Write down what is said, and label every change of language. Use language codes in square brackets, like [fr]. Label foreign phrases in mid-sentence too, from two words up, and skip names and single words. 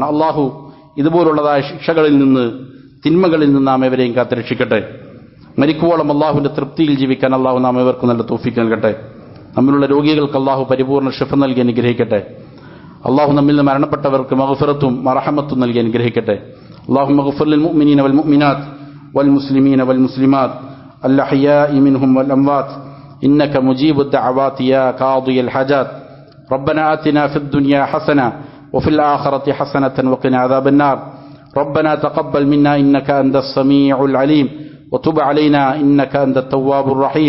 [ml] അള്ളാഹു ഇതുപോലുള്ളതായ ശിക്ഷകളിൽ നിന്ന്, തിന്മകളിൽ നിന്ന് നാം എവരെയും കാത്തുരക്ഷിക്കട്ടെ. മരിക്കുവോളം അള്ളാഹുവിന്റെ തൃപ്തിയിൽ ജീവിക്കാൻ അള്ളാഹു നാം എവർക്ക് നല്ല തൗഫീഖ് നൽകട്ടെ. നമ്മിലുള്ള രോഗികൾക്ക് അള്ളാഹു പരിപൂർണ്ണ ശിഫ നൽകി അനുഗ്രഹിക്കട്ടെ. അള്ളാഹു നമ്മിൽ നിന്ന് മരണപ്പെട്ടവർക്ക് മഗ്ഫിറത്തും മർഹമത്തും നൽകി അനുഗ്രഹിക്കട്ടെ. [ar] اللهم اغفر للمؤمنين والمؤمنات والمسلمين والمسلمات الأحياء منهم والأموات إنك مجيب الدعوات يا قاضي الحاجات. ربنا آتنا في الدنيا حسنة وفي الآخرة حسنة وقنا عذاب النار. ربنا تقبل منا إنك أنت السميع العليم وتب علينا إنك أنت التواب الرحيم.